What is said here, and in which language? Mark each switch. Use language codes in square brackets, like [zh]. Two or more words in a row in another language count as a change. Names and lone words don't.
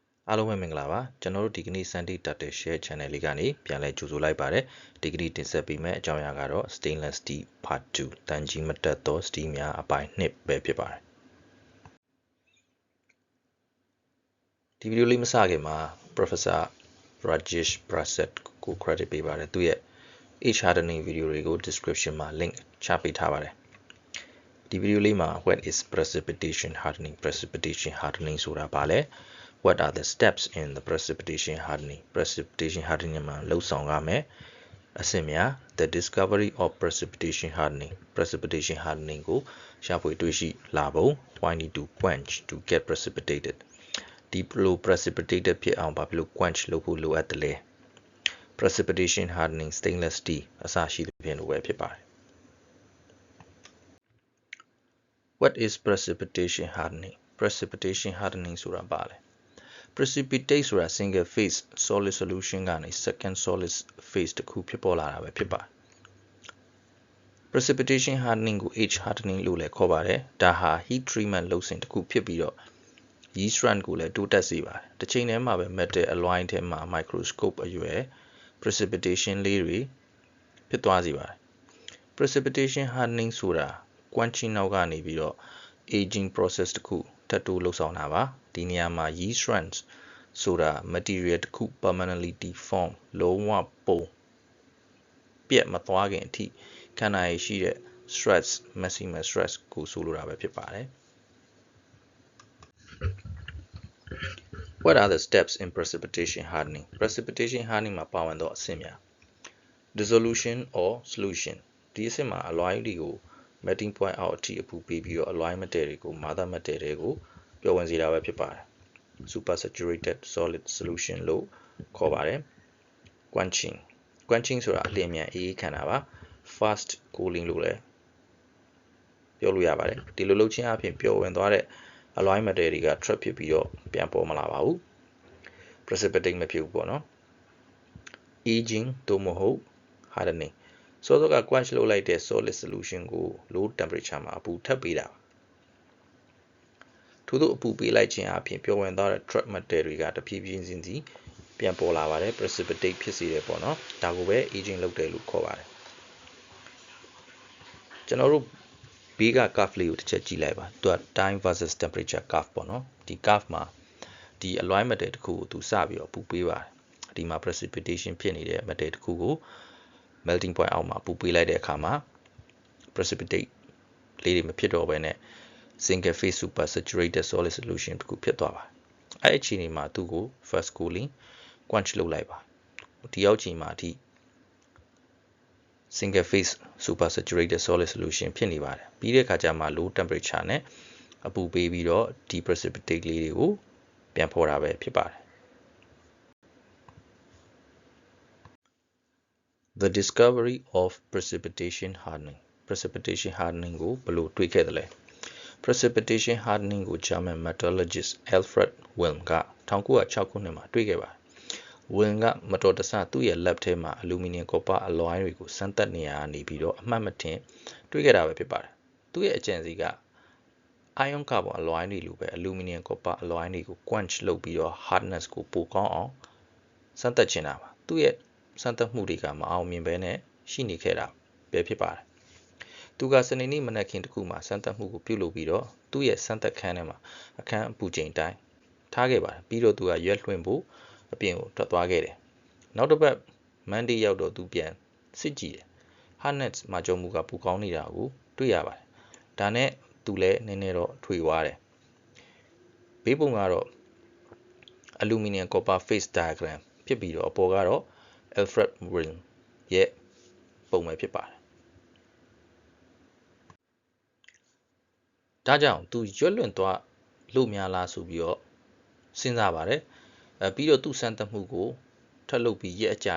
[my] အားလုံးပဲမင်္ဂလာပါကျွန်တော်တို့ဒီကနေ့ Sandy Turtle Share Channel လေးကနေပြန်လဲကြိုဆိုလိုက်ပါတယ်ဒီကနေ့တင်ဆက်ပေးမယ့်အကြောင်းအရာကတော့ Stainless Steel Part 2 တန်ကြီးမတက်သော Steel များအပိုင်း2ပဲဖြစ်ပါတယ် ဒီဗီဒီယိုလေးမစခင်မှာ Professor Rajesh Prasad ကို credit ပေးပါတယ်သူရဲ့ [en] H hardening [my] ဗီဒီယိုတွေကို description မှာ link ချပေးထားပါတယ်ဒီဗီဒီယိုလေးမှာ [en] what is precipitation hardening [my] ဆိုတာဘာလဲ [en] What are the steps in the precipitation hardening? Precipitation hardening [my] မှာလှုပ်ဆောင်ရမယ်အဆင့်များ [en] The discovery of precipitation hardening. Precipitation hardening [my] ကိုရှာဖွေတွေ့ရှိလာပုံ [en] Why need to quench to get precipitated? [my] ဒီလို precipitated ဖြစ်အောင်ဘာဖြစ်လို့ quench လုပ်ဖို့လိုအပ်တယ်လဲ [en] Precipitation hardening stainless steel [my] အစရှိသဖြင့်လိုပဲဖြစ်ပါတယ် [en] What is precipitation hardening? Precipitation hardening [my] ဆိုတာဘာလဲPrecipitate ဆိုတာ [en] single phase solid solution [my] ကနေ [en] second solid phase [my] တစ်ခုဖြစ်ပေါ်လာတာပဲဖြစ်ပါတယ် [en] Precipitation hardening [my] ကို [en] H hardening [my] လို့လည်းခေါ်ပါတယ် ဒါဟာ [en] heat treatment [my] လုပ်စဉ်တစ်ခုဖြစ်ပြီးတော့ [en] yeast strength [my] ကိုလည်းတိုးတက်စေပါတယ်တစ်ချိန်တည်းမှာပဲ metal alloy ထဲမှာ microscope အရွယ် precipitation လေးတွေဖြစ်သွားစေပါတယ် [en] Precipitation hardening [my] ဆိုတာ quenching နောက်ကနေပြီးတော့ [en] aging process [my] တစ်ခုထပ်တိုးလှုပ်ဆောင်တာပါဒီနေရာမှာ [en] yeast strength [my] ဆိုတာ material တစ်ခု [en] permanently deform [my] လုံးဝပုံပြတ်မသွားခင်အထိခန္ဓာရည်ရှိတဲ့ [en] stress maximum stress [my] ကိုဆိုလိုတာပဲဖြစ်ပါတယ် [en] What are the steps in precipitation hardening? Precipitation hardening [my] မှာပါဝင်သောအဆင့်များ [en] Dissolution or solution [my] ဒီအဆင့်မှာ alloy တွေကို [en] melting point [my] အောက်အထိအပူပေးပြီးတော့ alloy metal တွေကို [en] mother metal [my] တွေကိုပျော်ဝင်စေတာပဲဖြစ်ပါတယ် [en] Supersaturated solid solution [my] လို့ခေါ်ပါတယ် Quenching ဆိုတာအလျင်အမြန်အေးခမ်းတာပါ [en] Fast cooling [my] လို့လည်းပြောလို့ရပါတယ်ဒီလိုလုပ်ခြင်းအပြင်ပျော်ဝင်သွားတဲ့ [en] alloy metal [my] တွေက trap ဖြစ်ပြီးတော့ပြန်ပေါ်မလာပါဘူး Precipitate မဖြစ်ဘူးပေါ့နော် Aging သို့မဟုတ် hardening စောစောက quench လုပ်လိုက်တဲ့ [en] solid solution [my] ကို [en] low temperature [my] မှာအပူထပ်ပေးတာ ထို့သောအပူပေးလိုက်ခြင်းအပြင်ပျော်ဝင်သွားတဲ့ [en] trap metal [my] တွေကတဖြည်းဖြည်းချင်းစီပြန်ပေါ်လာပါတယ် precipitate ဖြစ်စေတယ်ပေါ့နော်ဒါကိုပဲ aging လုပ်တယ်လို့ခေါ်ပါတယ် ကျွန်တော်တို့ဘေးက curve လေးကိုတစ်ချက်ကြည့်လိုက်ပါသူက [en] time versus temperature curve [my] ပေါ့နော်ဒီ curve မှာဒီ [en] alloy metal [my] တစ်ခုကိုသူစပြီးတော့ပူပေးပါတယ်ဒီမှာ precipitation ဖြစ်နေတဲ့ metal တစ်ခုကို [en] melting point [my] အောက်မှာပူပေးလိုက်တဲ့အခါမှာ precipitate လေးတွေမဖြစ်တော့ဘဲနဲ့ [en] single phase supersaturated solid solution [my] တစ်ခုဖြစ်သွားပါအဲ့အချိန်ဒီမှာသူ့ကို [en] fast cooling quench [my] လုပ်လိုက်ပါဒီရောက်ချိန်မှာအထိ [en] single phase supersaturated solid solution [my] ဖြစ်နေပါတယ်ပြီးတဲ့အခါကျမှ [en] low temperature [my] နဲ့အပူပေးပြီးတော့ဒီ precipitate လေးတွေကိုပြန်ဖော်တာပဲဖြစ်ပါတယ် [en] The discovery of precipitation hardening precipitation hardening [my] ကိုဘယ်လိုတွေ့ခဲ့သလဲ [en] Precipitation hardening [my] ကို [en] German metallurgist Alfred Wilm [my] က1906ခုနှစ်မှာတွေ့ခဲ့ ပါတယ် Wilm ကမတော်တဆသူ့ရဲ့ lab ထဲမှာ [en] aluminum copper alloy [my] တွေကိုစမ်းသပ်နေရနေပြီးတော့အမှတ်မထင်တွေ့ခဲ့တာပဲဖြစ်ပါတယ်သူ့ရဲ့အကြံစီက [en] ion carbon alloy [my] တွေလိုပဲ [en] aluminum copper alloy [my] တွေကို quench လုပ်ပြီးတော့ hardness ကိုပိုကောင်းအောင်စမ်းသပ်ချင်တာပါသူ့ရဲ့စမ်းသပ်မှုတွေကမအောင်မြင်ဘဲနဲ့ရှိနေခဲ့တာပဲဖြစ်ပါတယ် သူကစနေနေ့မနက်ခင်းတစ်ခုမှာစမ်းသပ်မှုကိုပြုလုပ်ပြီးတော့သူ့ရဲ့စမ်းသပ်ခန်းထဲမှာအခန်းအပူ ချိန်တိုင်းထားခဲ့ပါတယ်ပြီးတော့သူကရွက်လွှင့်ဖို့အပြင်ကိုထွက်သွားခဲ့တယ်နောက်တစ်ပတ် Monday ရောက်တော့သူပြန်စစ်ကြည့်တယ် hardness မှာကြုံမှုကပူကောင်းနေတာကိုတွေ့ရပါတယ်ဒါနဲ့သူလည်းနည်းနည်းတော့ထွေသွားတယ်ဘေးပုံကတော့ [en] aluminum copper phase diagram [my] ဖြစ်ပြီးတော့အပေါ်ကတော့ Alfred Wilm ရဲ့ပုံပဲဖြစ်ပါတယ် ဒါကြောင့်သူရွက်လွင့်သွားလို့များလားဆိုပြီးတော့စဉ်းစားပါတယ်ပြီးတော့သူ့စမ်းသပ်မှုကိုထပ်လုပ်ပြီးရက်အကြာ